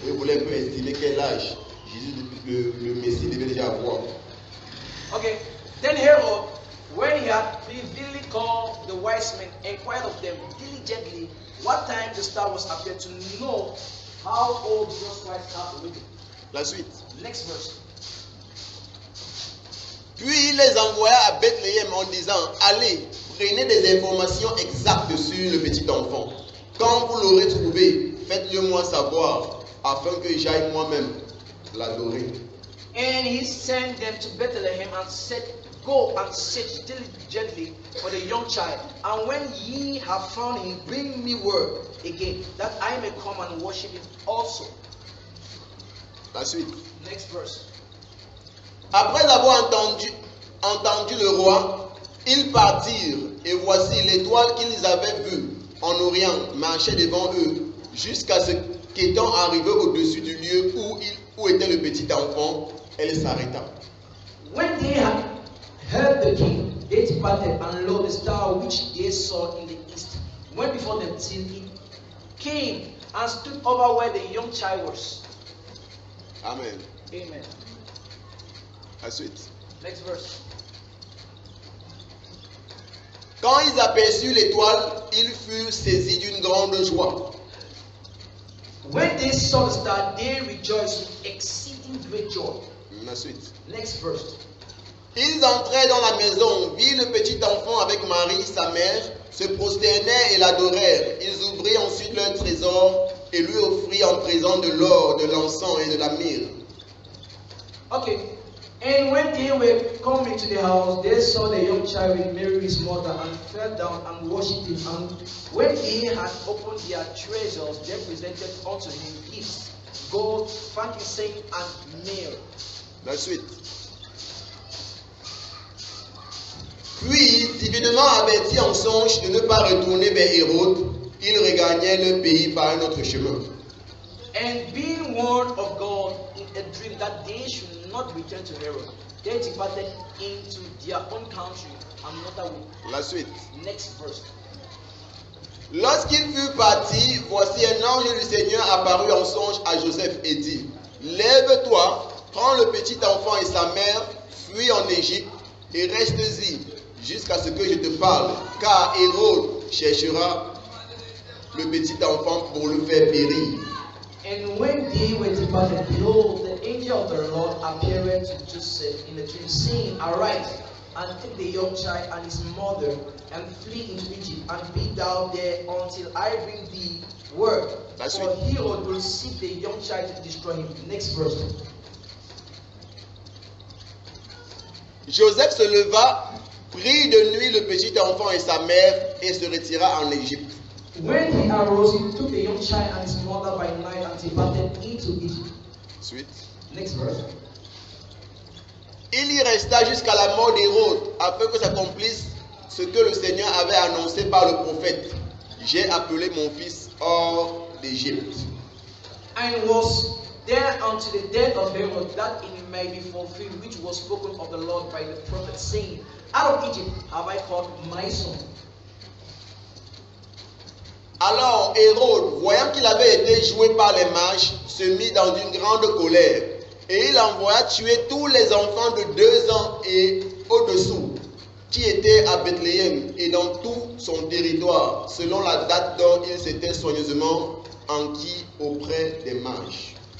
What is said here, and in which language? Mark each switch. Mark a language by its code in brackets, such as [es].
[fr] Vous voulez un peu estimer quel âge Jésus, le Messie devait déjà avoir. [en] Okay. Then Herod, when he had privily called the wise men, inquired of them diligently what time the star was appeared, to know how old Jesus Christ had to be. [fr] La suite. [en] Next verse. [fr] Puis il les envoya à Bethléem en disant, allez, prenez des informations exactes sur le petit enfant. Quand vous l'aurez trouvé, faites-le moi savoir, afin que j'aille moi-même l'adorer. [en] And he sent them to Bethlehem and said, go and search diligently for the young child. And when ye have found him, bring me word again, that I may come and worship him also. [fr] La suite. [en] Next verse. [fr] Après avoir entendu le roi, ils partirent, et voici l'étoile qu'ils avaient vue en Orient marchait devant eux, jusqu'à ce qu'étant arrivé au-dessus du lieu où était le petit enfant, elle s'arrêta. [en] When they had heard the king, they departed, and lo, the star which they saw in the east went before them till it came and stood over where the young child was. Amen. Amen. [fr] Ensuite. [en] Next verse. [fr] Quand ils aperçurent l'étoile, ils furent saisis d'une grande joie. [en] When they saw the star, they rejoiced with exceeding great joy. [fr] Ensuite. [en] Next verse. [fr] Ils entrèrent dans la maison, virent le petit enfant avec Marie, sa mère, se prosternèrent et l'adorèrent. Ils ouvrirent ensuite leur trésor et lui offrirent en présent de l'or, de l'encens et de la myrrhe. [en] Okay. And when they were coming to the house, they saw the young child with Mary his mother, and fell down and worshipped him. And when they had opened their treasures, they presented unto him gifts, gold, frankincense, and myrrh. [fr] La suite. Puis, divinement averti en songe de ne pas retourner vers Hérode, ils regagnaient le pays par un autre chemin. [en] And being warned of God in a dream that they should not return to Herod, they departed into their own country another way. [fr] La suite. [en] Next verse. [fr] Lorsqu'il fut parti, voici un ange du Seigneur apparut en songe à Joseph et dit, lève-toi, prends le petit enfant et sa mère, fuis en Égypte et restes-y jusqu'à ce que je te parle, car Hérode cherchera le petit enfant pour le faire périr. [en] And when they were departed, behold, the angel of the Lord appeared to Joseph in a dream, saying, Arise, and take the young child and his mother, and flee into Egypt, and be thou there until I bring thee word. That's For it. Herod will seek the young child to destroy him. Next verse. [fr] Joseph se leva, prit de nuit le petit enfant et sa mère et se retira en Égypte. [en] When he arose, he took the young child and his mother by night and departed into Egypt. [fr] Suite. [en] Next verse. [fr] Il y resta jusqu'à la mort d'Hérode, afin que s'accomplisse ce que le Seigneur avait annoncé par le prophète. J'ai appelé mon fils hors d'Égypte. [en] And was there unto the death of Herod, that it may be fulfilled, which was spoken of the Lord by the prophet, saying, Out of Egypt have I called my son. [fr] Alors Hérode, voyant qu'il avait été joué par les mages, se mit dans une grande colère. Et il envoya tuer tous les enfants de 2 ans et au-dessous, qui étaient à Bethléem et dans tout son territoire, selon la date dont il s'était soigneusement enquis auprès des mages.